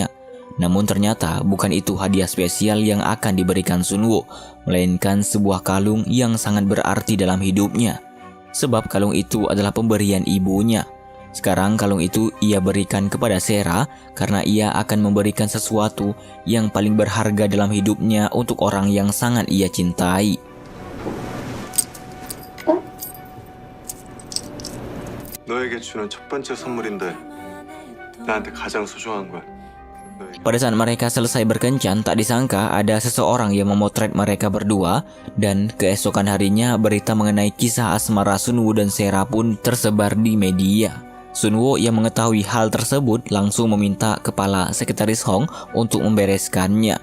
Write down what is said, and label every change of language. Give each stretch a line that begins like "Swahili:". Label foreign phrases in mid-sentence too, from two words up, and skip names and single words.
Indonesian: Namun ternyata bukan itu hadiah spesial yang akan diberikan Sunwoo, melainkan sebuah kalung yang sangat berarti dalam hidupnya. Sebab kalung itu adalah pemberian ibunya. Sekarang kalung itu ia berikan kepada Sera karena ia akan memberikan sesuatu yang paling berharga dalam hidupnya untuk orang yang sangat ia cintai.
Korean: 너에게 주는 첫 번째 선물인데 나한테 가장 소중한 걸.
Indonesian: Pada saat mereka selesai berkencan, tak disangka ada seseorang yang memotret mereka berdua, dan keesokan harinya berita mengenai kisah asmara Sunwoo dan Sera pun tersebar di media. Sunwoo yang mengetahui hal tersebut langsung meminta kepala sekretaris Hong untuk membereskannya.